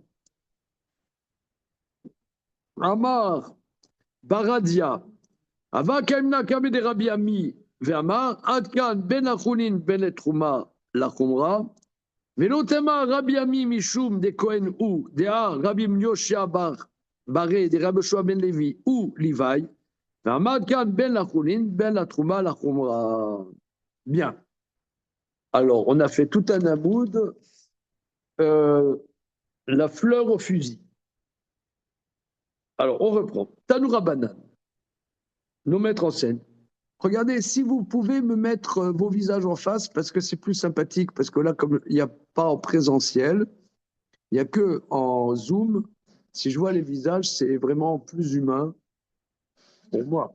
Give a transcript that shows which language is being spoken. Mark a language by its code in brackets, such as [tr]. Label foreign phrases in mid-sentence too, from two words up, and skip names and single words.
[he] אמר ברדיה, אבל כאמנה כמה דרבי עמי ואמר עד כאן בין החולין בין לתרומה לחומרה ולא תמר רבי עמי משום דכהן הוא דעה רבי יושע ברי דרבי יהושע בן לוי הוא ליוואי ועמד כאן בין לחולין בין לתרומה לחומרה. [fr] Bien. Alors, on a fait tout un amoud, la fleur au fusil. Alors, on reprend. Tanoura Banan. Nous mettre en scène. Regardez, si vous pouvez me mettre vos visages en face, parce que c'est plus sympathique, parce que là, comme il n'y a pas en présentiel, il n'y a que en Zoom, si je vois les visages, c'est vraiment plus humain pour moi.